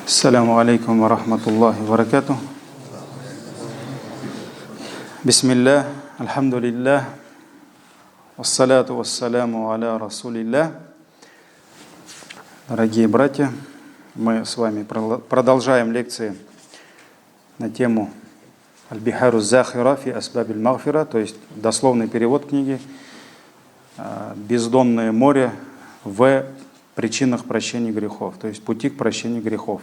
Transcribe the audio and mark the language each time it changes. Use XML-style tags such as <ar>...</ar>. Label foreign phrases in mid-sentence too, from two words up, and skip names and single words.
<ar>السلام عليكم ورحمة الله وبركاته. بسم الله، الحمد لله، والصلاة والسلام على رسول الله.</ar> <ru>Дорогие братья, мы с вами продолжаем лекции на тему Аль-Бихару Захира фи Асбабиль Магфира, то есть дословный перевод книги «Бездонное море в причинах прощения грехов», то есть пути к прощению грехов.</ru>